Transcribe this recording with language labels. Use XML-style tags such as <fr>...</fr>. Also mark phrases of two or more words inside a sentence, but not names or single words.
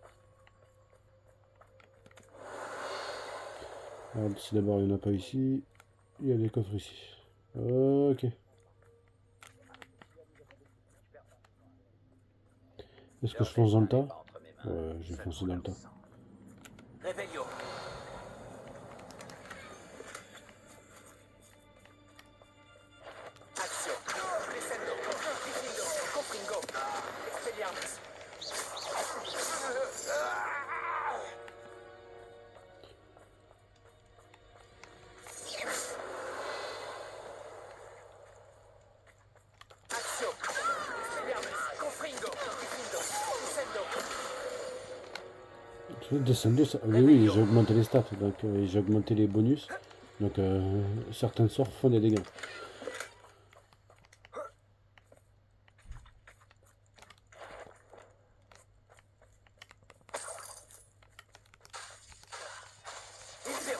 <fr>Alors, si d'abord il n'y en a pas ici, il y a des coffres ici. Ok. Est-ce que je fonce dans le tas? Ouais, j'ai foncé dans le tas. Revelio. Action. Descendo. Difendo. Confringo. Expelliarmus. Action. Expelliarmus. Confringo. Difendo. Descendo. Descendre, ça... oui, j'ai augmenté les stats, donc j'ai augmenté les bonus. Donc certains sorts font des dégâts. Infero.</fr>